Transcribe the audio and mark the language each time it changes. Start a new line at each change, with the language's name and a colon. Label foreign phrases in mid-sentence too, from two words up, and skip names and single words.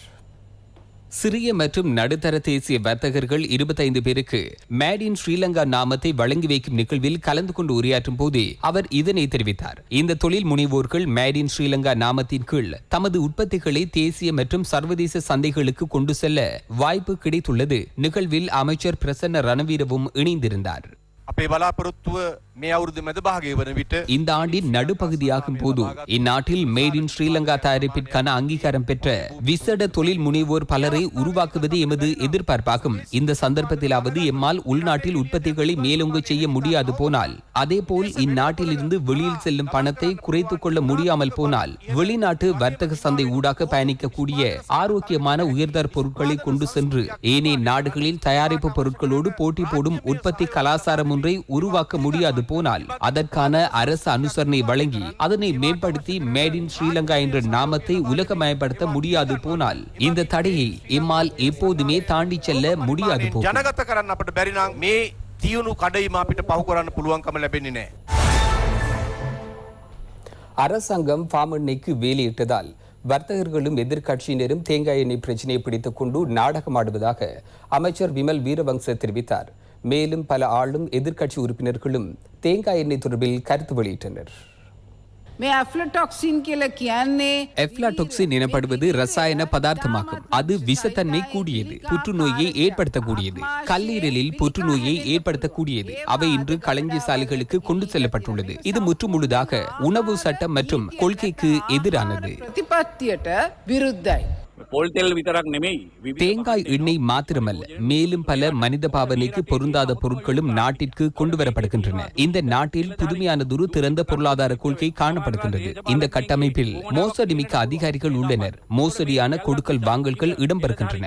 Tamil: சிறிய மற்றும் நடுத்தர தேசிய வர்த்தகர்கள் 25 பேருக்கு மேட் இன் ஸ்ரீலங்கா நாமத்தை வழங்கி வைக்கும் நிகழ்வில் கலந்து கொண்டு உரையாற்றும் போதே அவர் இதனை தெரிவித்தார். இந்த தொழில் முனைவோர்கள் மேட் இன் ஸ்ரீலங்கா நாமத்தின் கீழ் தமது உற்பத்திகளை தேசிய மற்றும் சர்வதேச சந்தைகளுக்கு கொண்டு செல்ல வாய்ப்பு கிடைத்துள்ளது. நிகழ்வில் அமைச்சர் பிரசன்ன ரணவீரவும் இணைந்திருந்தார்.
Sinhala: අපේ බලාපොරොත්තුව මේ අවුරුදු මැද භාගය වන විට
Tamil: இந்த ஆண்டின் நடுப்பகுதியாகும் போது இந்நாட்டில் மேட் இன் ஸ்ரீலங்கா தயாரிப்பிற்கான அங்கீகாரம் பெற்ற விசேட தொழில் முனைவோர் பலரை உருவாக்குவது எமது எதிர்பார்ப்பாகும். இந்த சந்தர்ப்பத்திலாவது எம்மால் உள்நாட்டில் உற்பத்திகளை மேலோங்க செய்ய முடியாது போனால், அதேபோல் இந்நாட்டிலிருந்து வெளியில் செல்லும் பணத்தை குறைத்துக் கொள்ள முடியாமல் போனால், வெளிநாட்டு வர்த்தக சந்தை ஊடாக பயணிக்கக்கூடிய ஆரோக்கியமான உயர்தர பொருட்களை கொண்டு சென்று ஏனைய நாடுகளில் தயாரிப்பு பொருட்களோடு போட்டி போடும் உற்பத்தி கலாச்சாரம் ஒன்றை உருவாக்க முடியாது போனால், அதற்கான அரசு அனுசரணை வழங்கி அதனை மேம்படுத்தி மேட் இன் ஸ்ரீலங்கா என்ற நாமத்தை உலகமயப்படுத்த முடியாது போனால், இந்த தடையை எம்மால் எப்போதுமே தாண்டி செல்ல முடியாது போகும்.
Sinhala: ජනගත කරන්න අපට බැරි නම් මේ තියුණු කඩයිම අපිට පහු කරන්න පුළුවන්කම ලැබෙන්නේ නැහැ.
Tamil: அரசாங்கம் பாம் எண்ணெய்க்கு வேலையிட்டதால் வர்த்தகர்களும் எதிர்க்கட்சியினரும் தேங்காய் எண்ணெய் பிரச்சினையை பிடித்துக் கொண்டு நாடகமாடுவதாக அமைச்சர் விமல் வீரவங்ச தெரிவித்தார். மேலும் பல ஆளும் எதிர்க்கட்சி உறுப்பினர்களும் தேங்காய் எண்ணெய் தொடர்பில் கருத்து வெளியிட்டனர்.
Sinhala: මේ ඇෆ්ලටොක්සින් කියලා කියන්නේ
Tamil: எஃப்லாடொக்சின் எனப்படுவது ரசாயன பதார்த்தமாகும். அது விஷத்தன்மை கூடியது, புற்றுநோயை ஏற்படுத்தக்கூடியது, கல்லீரலில் புற்றுநோயை ஏற்படுத்தக்கூடியது. அவை இன்று களஞ்சியசாலைகளுக்கு கொண்டு செல்லப்பட்டுள்ளது. இது முற்றுமுழுதாக உணவு சட்டம் மற்றும் கொள்கைக்கு எதிரானது.
Sinhala: ප්‍රතිපත්තියට විරුද්ධයි.
Tamil: தேங்காய் எண்ணெய் மாத்திரமல்ல, மேலும் பல மனித பாவனைக்கு பொருந்தாத பொருட்களும் நாட்டிற்கு கொண்டு வரப்படுகின்றன. இந்த நாட்டில் புதுமையானதொரு திறந்த பொருளாதார கொள்கை காணப்படுகின்றது. இந்த கட்டமைப்பில் மோசடிமிக்க அதிகாரிகள் உள்ளனர். மோசடியான கொடுக்கல் வாங்கல்கள் இடம்பெறுகின்றன.